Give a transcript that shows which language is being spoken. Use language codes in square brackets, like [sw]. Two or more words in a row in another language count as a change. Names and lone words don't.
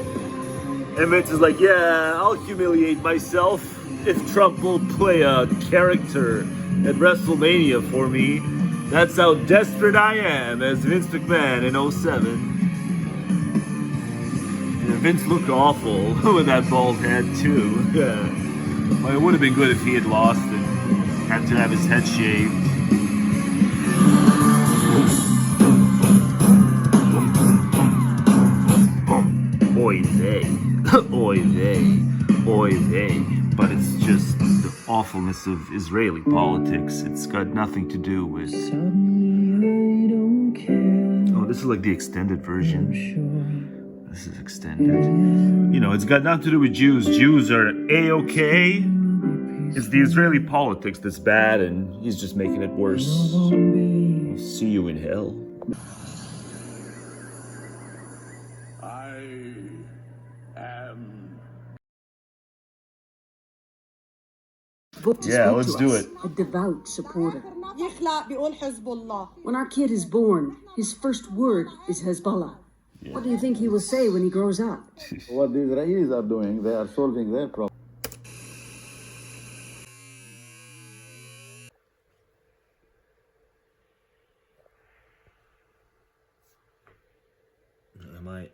[en] And Vince is like, yeah, I'll humiliate myself if Trump will play a character at WrestleMania for me. That's how desperate I am as Vince McMahon in 07. Yeah, Vince looked awful with that bald head too. Yeah. Well, it would have been good if he had lost and had to have his head shaved. [yi] Oy vey. Oy vey. Oy vey. [en] But it's just the awfulness of Israeli politics. It's got nothing to do with... Oh, this is like the extended version. This is extended. You know, it's got nothing to do with Jews. Jews are A-okay. It's the Israeli politics that's bad, and he's just making it worse. I'll see you in hell. I am. Book to Yeah, speak let's to do us, it. a devout supporter. [ar] يخلق بيقول حزب الله. [en] When our kid is born, his first word is Hezbollah. Yeah. What do you think he will say when he grows up? What the Israelis are doing, they are solving their problem. Am I?